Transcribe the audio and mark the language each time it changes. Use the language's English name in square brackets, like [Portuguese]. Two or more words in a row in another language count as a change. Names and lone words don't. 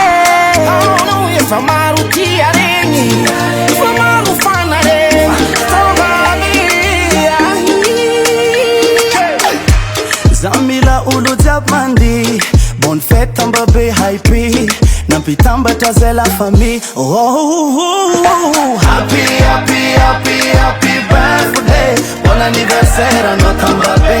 [Malagasy] Anao efa maro tia regny, efa maro fana regny Tambabe. Zamila olo jiaby mandeha, [French] bonne fête [Malagasy] Tambabe hype, nampitambatra zay [French] la famille. [English] Oh, happy birthday, [French] bon anniversaire anao Tambabe.